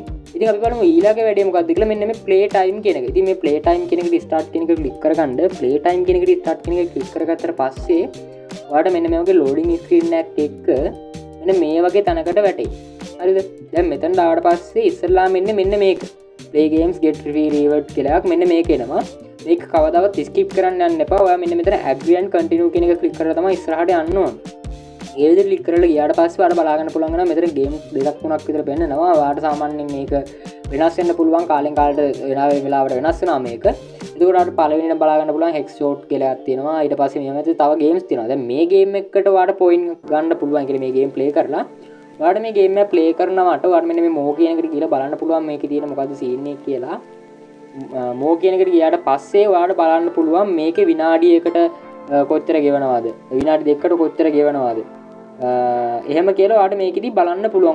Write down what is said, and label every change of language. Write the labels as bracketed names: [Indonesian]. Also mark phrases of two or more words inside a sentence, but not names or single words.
[Sinhala] ඉතින් අපි බලමු ඊළඟ වැඩේ මොකක්ද කියලා. මෙන්න මේ [English] play time [Sinhala] කියන එක. ඉතින් මේ [English] play time [Sinhala] කියන එකට start කියන එක ක්ලික් කරගන්න. [English] play time [Sinhala] කියන එකට start කියන එක ක්ලික් කරගත්තට පස්සේ ඔයාලට මෙන්න මේ වගේ [English] loading screen [Sinhala] එකක් එක්ක මෙන්න මේ වගේ තැනකට වැටෙයි. හරිද? දැන් මෙතනට ආවට පස්සේ ඉස්සෙල්ලා මෙන්න මේක [English] play games get free reward [Sinhala] කියලා එකක් මෙන්න මේක එනවා. මේක කවදාවත් ස්කිප් කරන්න යන්න එපා. ඔයා මෙන්න මෙතන [English] agree and continue [Sinhala] කියන එක ක්ලික් කරලා තමයි ඉස්සරහට යන්න ඕන. ඒ විදිහට ක්ලික් කරලා ගියාට පස්සේ ඔයාලට බලා ගන්න පුළුවන් වෙනවා මෙතන ගේම් දෙකක් තුනක් විතර පෙන්නනවා. ඔයාලට සාමාන්‍යයෙන් මේක වෙනස් වෙන්න පුළුවන් කාලෙන් කාලට වෙලාවට වෙනස් වෙනවා මේක. ඒකට ඔයාලට පළවෙනිම බලා ගන්න පුළුවන් [English] hex shot [Sinhala] කියලා එකක් තියෙනවා. ඊට පස්සේ මේ මැද තව ගේම්ස් තියෙනවා. දැන් මේ ගේම් එකකට ඔයාලට පොයින්ට් ගන්න පුළුවන් කියලා මේ [English] game play [Sinhala] කරලා ඔයාලට මේ ගේම් එක ප්ලේ කරනවට ඔයාලට මෙන්න මේ මෝ කියන එකට ගිහලා බලන්න පුළුවන් මේකේ තියෙන මොකද්ද සීන් එක කියලා. මෝ කියන එකට ගියාට පස්සේ ඔයාලට බලන්න පුළුවන් මේකේ විනාඩියකට කොච්චර ගෙවනවද විනාඩි දෙකකට කොච්චර ගෙවනවද එහෙම කියලා ඔයාලට මේකෙදි බලන්න පුළුවන්.